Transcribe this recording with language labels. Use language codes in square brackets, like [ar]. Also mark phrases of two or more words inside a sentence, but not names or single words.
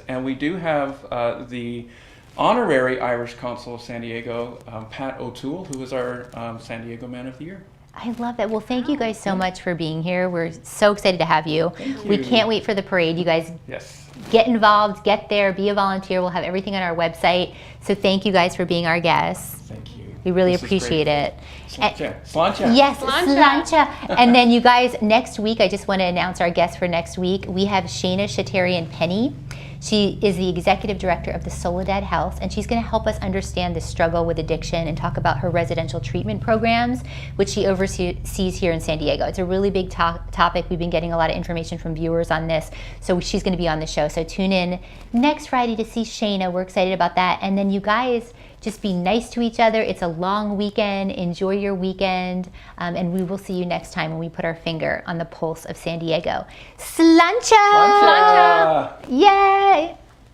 [en] And we do have the honorary Irish Consul of San Diego, Pat O'Toole, who is our San Diego Man of the Year. I love that. Well, thank you guys so much for being here. We're so excited to have you. Thank We you. can't wait for the parade. You guys Yes. get involved, get there, be a volunteer. We'll have everything on our website. So thank you guys for being our guests. Thank you. We really This is appreciate great. it. Sláinte. Sláinte. Yes, Sláinte. sláinte. And then you guys, next week, I just want to announce our guest for next week. We have Shayna Shatarian-Penny. She is the executive director of the Soledad House, and she's going to help us understand the struggle with addiction and talk about her residential treatment programs, which she oversees here in San Diego. It's a really big topic. We've been getting a lot of information from viewers on this, so she's going to be on the show. So tune in next Friday to see Shayna. We're excited about that. And then you guys, just be nice to each other. It's a long weekend. Enjoy your weekend. And we will see you next time when we put our finger on the pulse of San Diego. Sláinte! Sláinte. Yay!